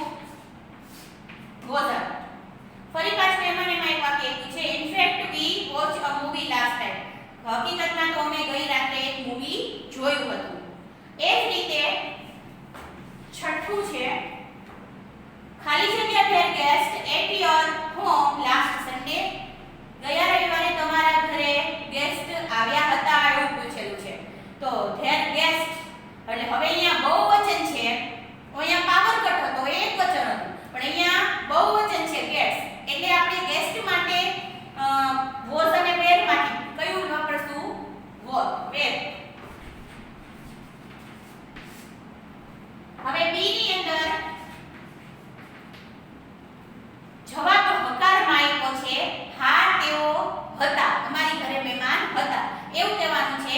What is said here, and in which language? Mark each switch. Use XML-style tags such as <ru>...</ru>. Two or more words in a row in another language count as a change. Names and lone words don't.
<gu>વોઝન્ટ. ફરી પાછું એમાં એક વાક્ય આપ્યું છે</gu> <en>in fact we watch a movie last time.</en> <gu>હકીકતમાં તો અમે ગઈ રાત્રે એક મૂવી જોયું હતું. એ જ રીતે છઠ્ઠું છે ખાલી જગ્યા</gu> <en>there guest at your home last Sunday.</en> <gu>ગયા રવિવારે તમારા ઘરે ગેસ્ટ આવ્યા હતા એવું પૂછેલું છે. તો</gu> <en>there guest</en> <gu>એટલે હવે અહીંયા બહુવચન છે. અહીંયા</gu> <en>power cut</en> <gu>હતો એક વચન હતું પણ અહીંયા બહુવચન છે ગેસ્ટ એટલે આપણે ગેસ્ટ માટે વોઝ અને વેર માંથી કયું વાપરશું? વેર. હવે બી ની અંદર જવાબ હકારમાં આપ્યો છે હા તેઓ હતા અમારી ઘરે મહેમાન હતા એવું કહેવાનું છે.</gu>